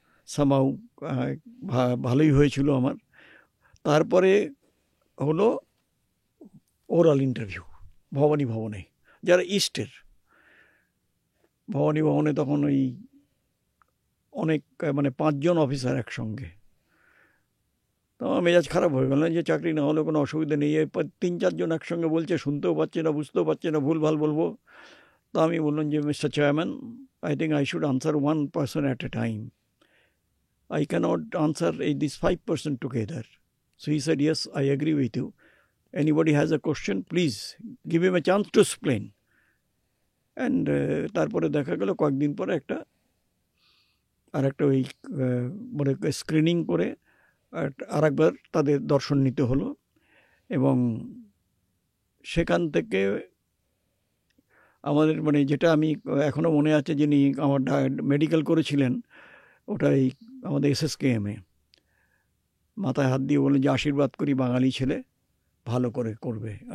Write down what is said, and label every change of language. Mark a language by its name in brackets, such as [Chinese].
[Bangla] সামাউ ভালোই হয়েছিল আমার। তারপরে হলো ওরাল ইন্টারভিউ ভবানী ভবনে, যারা ইস্টের ভবানী ভবনে। তখন ওই অনেক মানে 5 জন অফিসার একসঙ্গে। তো আমার মেজাজ খারাপ হয়ে গেল, যে চাকরি না হলে কোনো অসুবিধা নেই, 3-4 জন একসঙ্গে বলছে, শুনতেও পাচ্ছে না, বুঝতেও পাচ্ছে না, ভুলভাল বলবো। তো আমি বললাম যে, [English] Mister chairman, I think I should answer one person at a time. I cannot answer these 5% together. So he said, yes, I agree with you. Anybody has a question, please give him a chance to explain. And [Bangla] তারপরে দেখা গেল কয়েকদিন পরে আরেকটা ওই মানে screening করে আরেকবার তাদের দর্শন নিতে হলো। এবং সেখান থেকে আমাদের মানে যেটা আমি এখনও মনে আছে, যিনি আমার মেডিকেল করেছিলেন, ওটাই আমাদের SSKM-এ মাথায় হাত দিয়ে বললেন যে, আশীর্বাদ করি বাঙালি ছেলে, ভালো করে করবে।